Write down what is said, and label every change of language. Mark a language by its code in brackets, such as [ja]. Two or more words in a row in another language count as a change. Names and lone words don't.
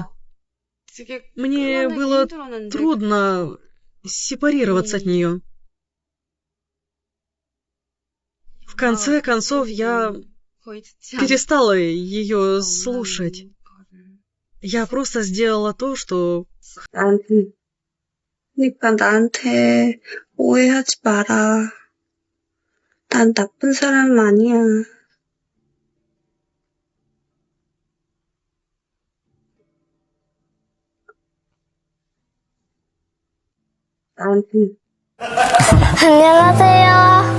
[ru] Мне было трудно сепарироваться от нее. В конце концов, я перестала ее слушать. Я просто сделала то, что... [ko] 그러니까 나한테 오해하지 마라. 난 나쁜 사람 아니야. 안녕하세요.